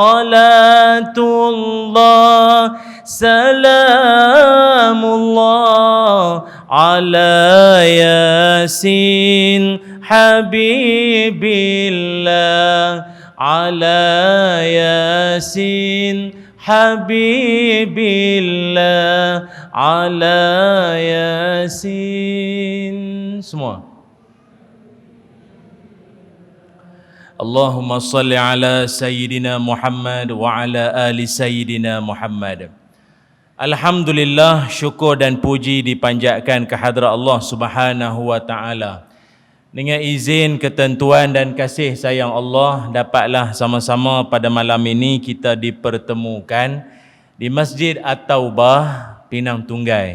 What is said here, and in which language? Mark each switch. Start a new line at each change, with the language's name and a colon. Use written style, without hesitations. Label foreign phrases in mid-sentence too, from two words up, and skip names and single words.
Arabic: صلاة الله سلام الله على يس حبيب الله. على يس حبيب الله. على يس.
Malay: Semua.
Arabic: اللهم صل على سيدنا محمد وعلى آل سيدنا محمد wa ala ali Sayyidina Muhammad.
Malay: Alhamdulillah, syukur dan puji dipanjatkan kehadrat Allah
Arabic: سبحانه وتعالى.
Malay: Dengan izin, ketentuan dan kasih sayang Allah, dapatlah sama-sama pada malam ini kita dipertemukan di Masjid At-Taubah, Pinang Tunggai.